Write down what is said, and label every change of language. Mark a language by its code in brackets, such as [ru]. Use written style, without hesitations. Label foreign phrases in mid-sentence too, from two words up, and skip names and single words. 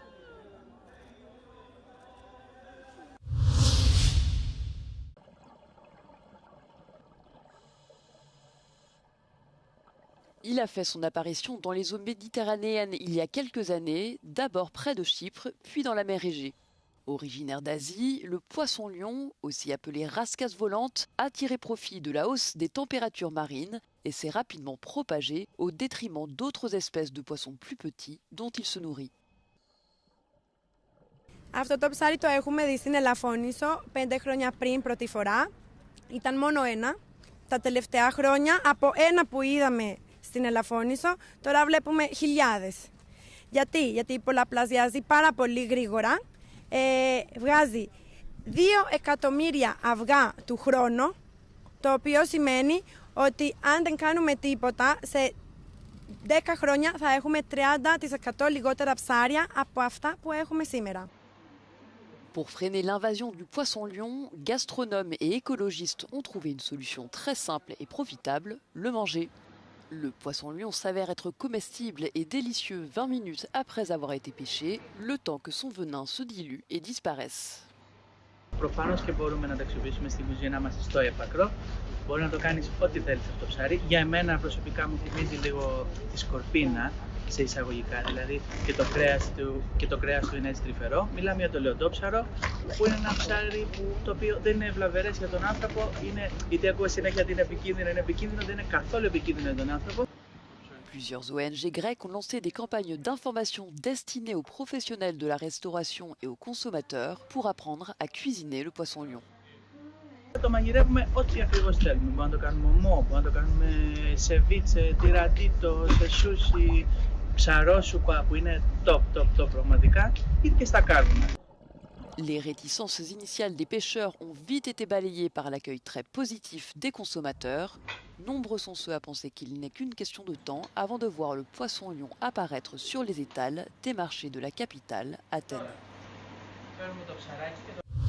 [fr] Il a fait son apparition dans les eaux méditerranéennes il y a quelques années, d'abord près de Chypre, puis dans la mer Égée. Originaire d'Asie, le poisson-lion, aussi appelé rascasse volante, a tiré profit de la hausse des températures marines et s'est rapidement propagé au détriment d'autres espèces de poissons plus petits dont il se nourrit. [el] Αυτό το ψάρι το έχουμε δει στην Ελαφώνησο 5 χρόνια πριν πρώτη φορά. Ήταν μόνο ένα. τα τελευταία χρόνια, από ένα που είδαμε στην Ελαφώνησο, τώρα βλέπουμε χιλιάδες. Γιατί πολλαπλασιάζει πάρα πολύ γρήγορα, βγάζει 2 εκατομμύρια αυγά του χρόνου, το οποίο σημαίνει ότι αν δεν κάνουμε τίποτα, σε 10 χρόνια θα έχουμε 30% λιγότερα ψάρια από αυτά που έχουμε σήμερα. [fr] Pour freiner l'invasion du poisson-lion, gastronomes et écologistes ont trouvé une solution très simple et profitable, le manger. Le poisson-lion s'avère être comestible et délicieux 20 minutes après avoir été pêché, le temps que son venin se dilue et disparaisse. [el] Προφανώς και μπορούμε να το αξιοποιήσουμε στην κουζίνα μας στο έπακρο. Μπορεί να το κάνεις ό,τι θέλεις αυτό το ψάρι. Για εμένα προσωπικά μου θυμίζει λίγο τη σκορπίνα, σε εισαγωγικά δηλαδή, και το κρέας του είναι έτσι τρυφερό. Μιλάμε για το λεοντόψαρο, που είναι ένα ψάρι το οποίο δεν είναι βλαβερές για τον άνθρωπο. Γιατί ακούω συνέχεια ότι είναι επικίνδυνο, δεν είναι καθόλου επικίνδυνο για τον άνθρωπο. [fr] Plusieurs ONG grecques ont lancé des campagnes d'information destinées aux professionnels de la restauration et aux consommateurs pour apprendre à cuisiner le poisson-lion. [el] Το μαγειρεύουμε ό,τι ακριβώς θέλουμε. Μπορούμε να το κάνουμε ομό, μπορούμε να το κάνουμε σεβίτσε, τυρατίτο, σε σούσι, ψαρόσουπα που είναι top πραγματικά, ή και στα κάρβουνα. [fr] Les réticences initiales des pêcheurs ont vite été balayées par l'accueil très positif des consommateurs. Nombreux sont ceux à penser qu'il n'est qu'une question de temps avant de voir le poisson-lion apparaître sur les étals des marchés de la capitale, Athènes.